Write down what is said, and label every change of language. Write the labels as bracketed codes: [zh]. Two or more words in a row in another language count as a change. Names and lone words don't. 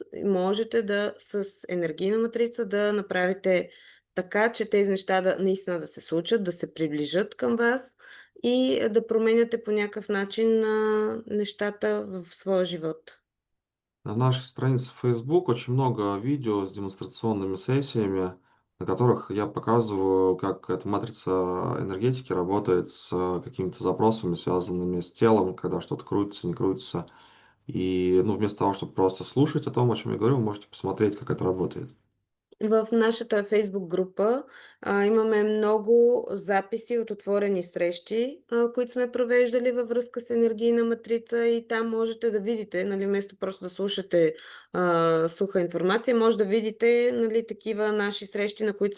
[bg] Можете да с енергийна матрица да направите така, че тези неща наистина да се случат, да се приближат към вас и да променяте по някакъв начин нещата в своя живот. [ru] На нашей странице в Facebook очень много видео с демонстрационными сессиями, на которых я показываю, как эта матрица энергетики работает с какими-то запросами, связанными с телом, когда что-то крутится, не крутится. И, ну, вместо того, чтобы просто слушать о том, о чем я говорю, вы можете посмотреть, как это работает. [bg] В нашата Фейсбук група имаме много записи от отворени срещи, които сме провеждали във връзка с енергийна матрица и там можете да видите, нали, вместо просто да слушате суха информация, може да видите, нали, такива наши срещи, на които